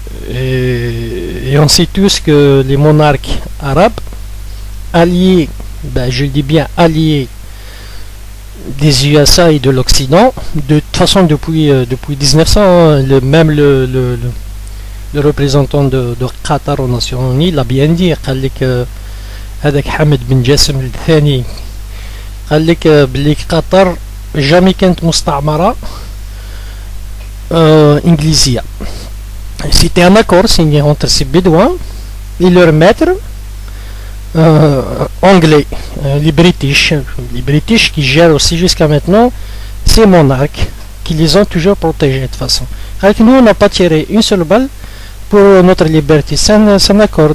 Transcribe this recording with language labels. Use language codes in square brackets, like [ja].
[fr] Et on sait tous que les monarques arabes alliés, je le dis bien alliés des USA et de l'Occident, de toute façon depuis 1900, même le représentant de Qatar aux Nations Unies l'a bien dit. [ar] قال لك هذاك حمد بن جاسم الثاني قال لك بلي قطر [fr] jamais [ar] كانت مستعمرة انجليزية. [fr] C'était un accord signé entre ces bédouins et leurs maîtres anglais, les British qui gèrent aussi jusqu'à maintenant ces monarques qui les ont toujours protégés de toute façon. Avec nous, on n'a pas tiré une seule balle pour notre liberté. C'est un accord.